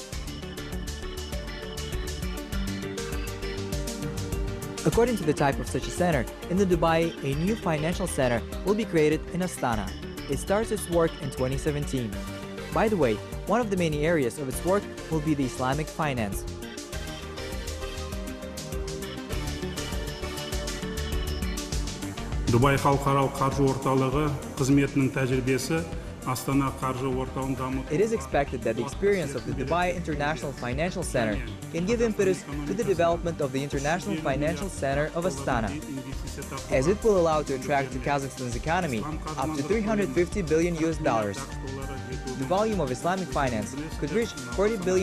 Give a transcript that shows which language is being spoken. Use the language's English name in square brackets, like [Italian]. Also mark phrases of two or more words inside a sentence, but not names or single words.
[English] According to the type of such a center, in the Dubai, a new financial center will be created in Astana. It starts its work in 2017. By the way, one of the main areas of its work will be the Islamic finance. [Kazakh] Дубай халықаралық қаржы орталығы қызметінің тәжірибесі Астана қаржы орталығын дамыту. [English] It is expected that the experience of the Dubai International Financial Center can give impetus to the development of the International Financial Center of Astana, as it will allow to attract to Kazakhstan's economy up to $350 billion. The volume of Islamic finance could reach $40 billion.